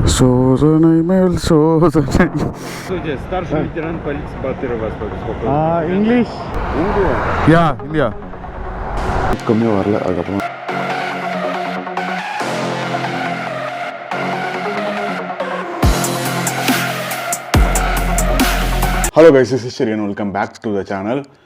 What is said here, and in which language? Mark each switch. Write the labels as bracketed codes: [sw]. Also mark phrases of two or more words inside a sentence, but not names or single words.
[ta] சோதனை மேல் சோதனை. [ru] Старший лейтенант полиции Батыров вас беспокоит. [ta] இங்கிலீஷ் யா இந்தியா கம்மியாக வரல. அதுக்கப்புறம் [en] Hello guys, this is Sherian. Welcome back to the channel.